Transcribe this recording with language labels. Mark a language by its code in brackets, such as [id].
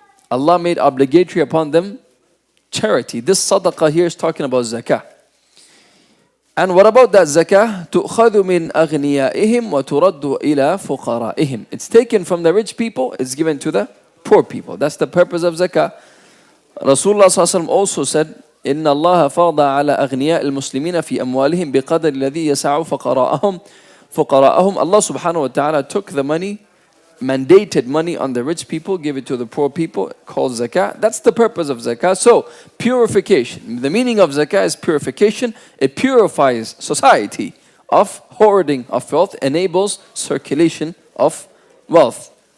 [en] Allah made obligatory upon them charity. This sadaqah here is talking about zakah. And what about that zakah? [ar] تُؤْخَذُ مِنْ أَغْنِيَائِهِمْ وَتُرَدُّ إِلَى فُقَرَائِهِمْ. [en] It's taken from the rich people, it's given to the poor people. That's the purpose of zakah. Rasulullah ﷺ also said, [ar] إن الله فرض على أغنياء المسلمين في أموالهم بقدر الذي يسع فقراءهم. [en] Allah subhanahu wa ta'ala took the money, mandated money on the rich people, gave it to the poor people, called zakah. That's the purpose of zakah. So, purification. The meaning of zakah is purification. It purifies society of hoarding of wealth, enables circulation of wealth.